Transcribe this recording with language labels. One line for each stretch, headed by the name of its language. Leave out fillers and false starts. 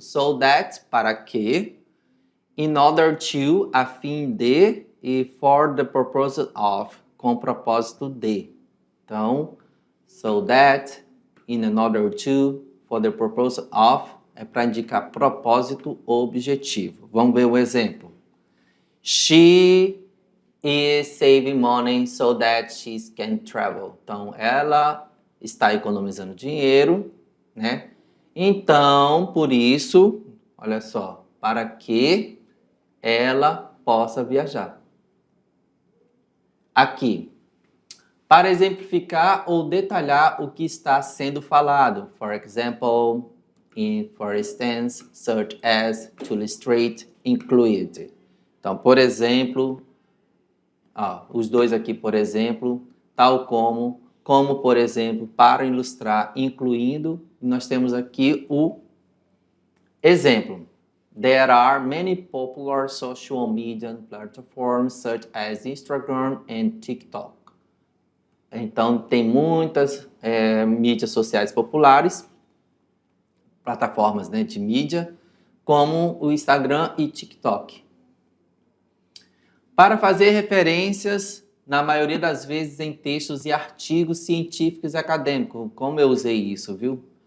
English: So that,
Portuguese: para que.
English: In order to,
Portuguese: a fim de. E
English: for the purpose of,
Portuguese: com propósito de. Então, so that, in order to, for the purpose of, é para indicar propósito ou objetivo. Vamos ver o exemplo.
English: She is saving money so that she can travel.
Portuguese: Então, ela está economizando dinheiro, né? Então, por isso, olha só, para que ela possa viajar. Aqui, para exemplificar ou detalhar o que está sendo falado.
English: For example, for instance, such as, to illustrate, include.
Portuguese: Então, por exemplo, os dois aqui, por exemplo, tal como, por exemplo, para ilustrar, incluindo, nós temos aqui o exemplo.
English: There are many popular social media platforms such as Instagram and TikTok.
Portuguese: Então, tem muitas mídias sociais populares, plataformas, né, de mídia, como o Instagram e TikTok. Para fazer referências, na maioria das vezes, em textos e artigos científicos e acadêmicos, como eu usei isso, viu?